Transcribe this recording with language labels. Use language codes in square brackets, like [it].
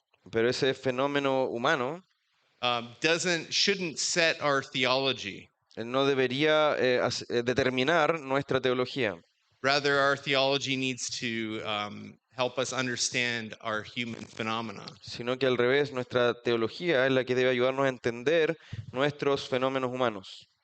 [es] pero ese fenómeno humano [en] shouldn't set our theology. [es] No debería determinar nuestra teología. [en] Rather, our theology needs to help us understand our human phenomena. [es] Sino que al revés, nuestra teología es la que debe ayudarnos a entender nuestros fenómenos humanos.